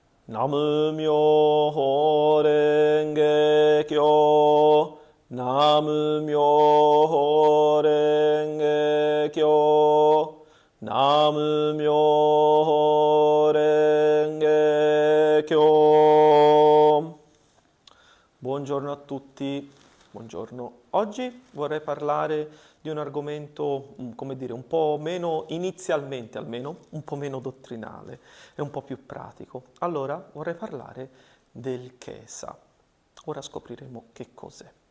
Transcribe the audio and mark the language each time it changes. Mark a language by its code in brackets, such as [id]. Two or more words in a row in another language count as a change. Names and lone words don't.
[ja] Nam-myoho Renge Kyo, Nam-myoho Renge Kyo, Nam-myoho Renge Kyo. [it] Buongiorno a tutti, buongiorno. Oggi vorrei parlare di un argomento, come dire, un po' meno, inizialmente almeno, un po' meno dottrinale e un po' più pratico. Allora vorrei parlare del Kesa. Ora scopriremo che cos'è.